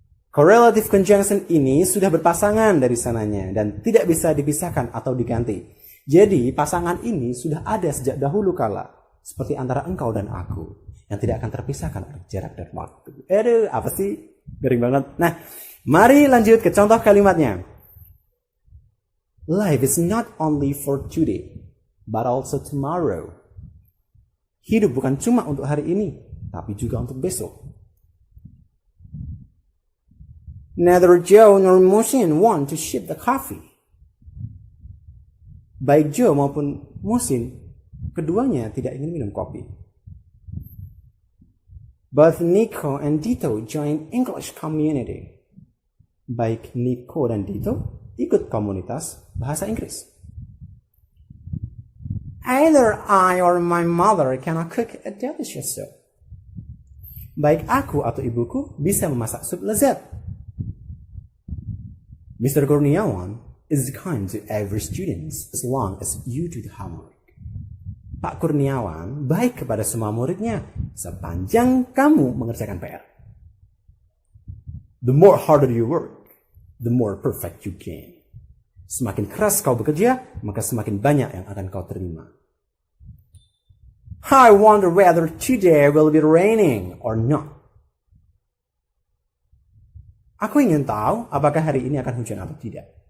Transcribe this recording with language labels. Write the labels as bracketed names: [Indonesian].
[Indonesian] Correlative conjunction ini sudah berpasangan dari sananya dan tidak bisa dipisahkan atau diganti. Jadi pasangan ini sudah ada sejak dahulu kala, seperti antara engkau dan aku yang tidak akan terpisahkan oleh jarak dan waktu. Aduh, apa sih? Garing banget. Nah, mari lanjut ke contoh kalimatnya. [English] Life is not only for today, but also tomorrow. [Indonesian] Hidup bukan cuma untuk hari ini, tapi juga untuk besok. [English] Neither Joe nor Musin want to ship the coffee. [Indonesian] Baik Joe maupun Musin, keduanya tidak ingin minum kopi. [English] Both Nico and Dito join English community. [Indonesian] Baik Nico dan Dito ikut komunitas bahasa Inggris. [English] Either I or my mother cannot cook a delicious soup. [Indonesian] Baik aku atau ibuku bisa memasak sup lezat. [English] Mr. Kurniawan is kind to every student as long as you do the homework. [Indonesian] Pak Kurniawan baik kepada semua muridnya sepanjang kamu mengerjakan PR. [English] The more harder you work, the more perfect you can. [Indonesian] Semakin keras kau bekerja, maka semakin banyak yang akan kau terima. [English] I wonder whether today will be raining or not. [Indonesian] Aku ingin tahu apakah hari ini akan hujan atau tidak.